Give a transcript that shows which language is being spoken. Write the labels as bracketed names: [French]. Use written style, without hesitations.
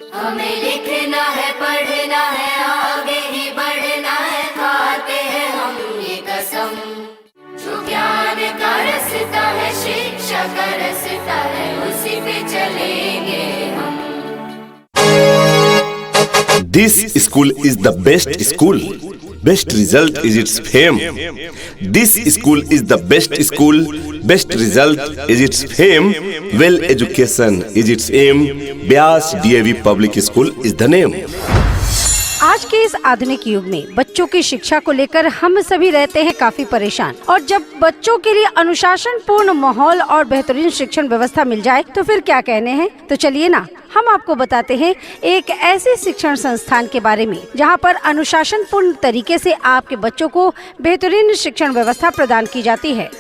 [Hindi] हमें लिखना है, पढ़ना है, आगे ही बढ़ना है, खाते हैं हम ये कसम। जो ज्ञान का रास्ता है, शिक्षा का रास्ता है, उसी पे चलेंगे हम। [English] This school is the best school. Best result is its fame. This school is the best school. Best result is its fame. Well education is its aim. Vyas DAV Public School is the name. [Hindi] आज के इस आधुनिक युग में बच्चों की शिक्षा को लेकर हम सभी रहते हैं काफी परेशान, और जब बच्चों के लिए अनुशासन पूर्ण माहौल और बेहतरीन शिक्षण व्यवस्था मिल जाए तो फिर क्या कहने हैं। तो चलिए ना, हम आपको बताते हैं एक ऐसे शिक्षण संस्थान के बारे में जहां पर अनुशासन पूर्ण तरीके से आपके बच्चों को बेहतरीन शिक्षण व्यवस्था प्रदान की जाती है।